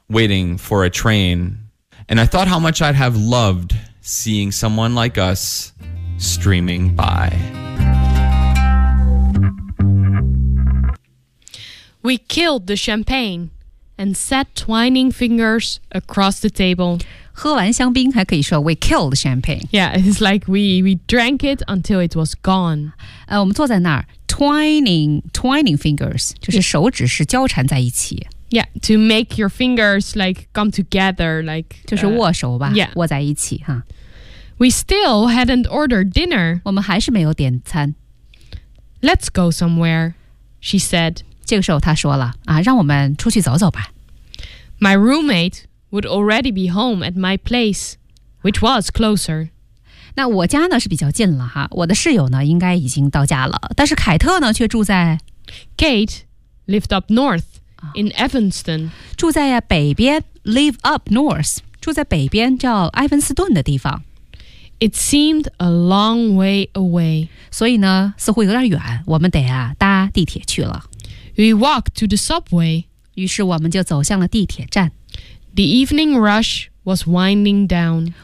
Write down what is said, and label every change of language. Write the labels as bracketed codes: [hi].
[en] waiting for a train. And I thought how much I'd have loved seeing someone like us streaming by. We killed the champagne and sat twining fingers across the table. [zh] 喝完香槟还可以说 [en] we killed the champagne. Yeah, it's like we drank it until it was gone. [zh] 我们坐在那儿 [en] twining fingers, [zh] 就是手指是交缠在一起。 [en] Yeah, to make your fingers like come together, like [zh] 就是握手吧 [en] yeah. [zh] 握在一起哈。 [en] We still hadn't ordered dinner. [zh] 我们还是没有点餐。 [en] Let's go somewhere, she said. [zh] 这个时候她说了啊，让我们出去走走吧。 [en] My roommate would already be home at my place. which was closer. [zh] 那我家呢是比较近了哈，我的室友呢应该已经到家了，但是凯特呢却住在 [en] Kate lived up north in Evanston. [zh] 住在北边 [en] live up north, [zh] 住在北边叫埃文斯顿的地方。 [en] It seemed a long way away. [zh] 所以呢似乎有点远，我们得啊搭地铁去了。 [en] We walked to the subway. [zh] 于是我们就走向了地铁站。 [en] The evening rush was winding down.